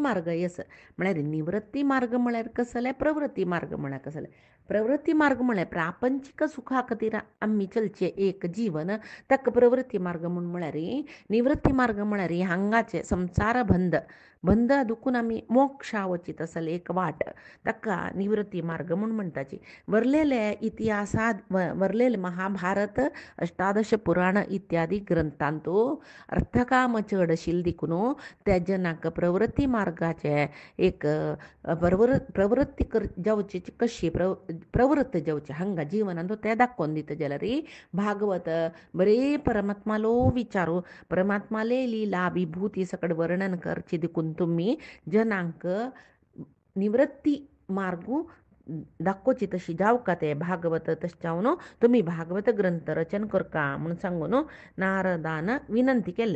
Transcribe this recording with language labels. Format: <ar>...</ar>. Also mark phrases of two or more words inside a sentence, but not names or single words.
<kok>मार्ग आसा म्हळ्यार निवृत्ती मार्ग म्हळ्यार कसले प्रवृत्ती मार्ग म्हळ्यार कसले प्रवृत्ती मार्ग म्हळ्यार प्रापंचिक सुखा खातीर आमी चलचे एक जीवन ताका प्रवृत्ती मार्ग म्हळ्यार निवृत्ती मार्ग म्हळ्यार हांगाचे संसार बंद दुखून आमी मोक्षा वचीत आसले एक वाट ताका निवृत्ती मार्ग म्हणटाची. वरलेले इतिहासात वरलेले महाभारत अष्टादश पुराण इत्यादी ग्रंथांतू अर्थकाम चड आशिल्ले देखून त्या जनाक प्रवृत्ती मार्गाचे एक प्रवृत्ती जावची कशी प्रवृत्त जावचे हांगा जिवनांत ते दाखोवन दिता जाल्यार भागवत बरे परमात्मालो विचारू परमात्माले लिला विभूती सकट वर्णन करचे देखून तुमी जनांक निवृत्ती मार्गू दाखोवची तशी जावका ते भागवत तशें जावन तुमी भागवत ग्रंथ रचन करका म्हूण सांगून नारदान विनंती केले.</kok>